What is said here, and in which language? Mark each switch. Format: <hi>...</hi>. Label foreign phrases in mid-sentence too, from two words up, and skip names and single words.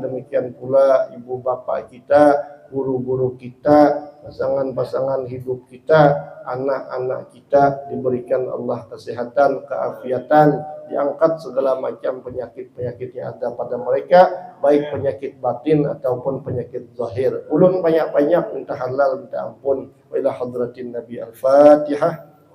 <id>Demikian pula ibu bapak kita, guru-guru kita, pasangan-pasangan hidup kita, anak-anak kita diberikan Allah kesehatan, keafiatan, diangkat segala macam penyakit-penyakit yang ada pada mereka, baik penyakit batin ataupun penyakit zahir. Ulun banyak-banyak minta halal, minta ampun.</id> <ar>وإلى حضرة النبي الفاتحة.</ar>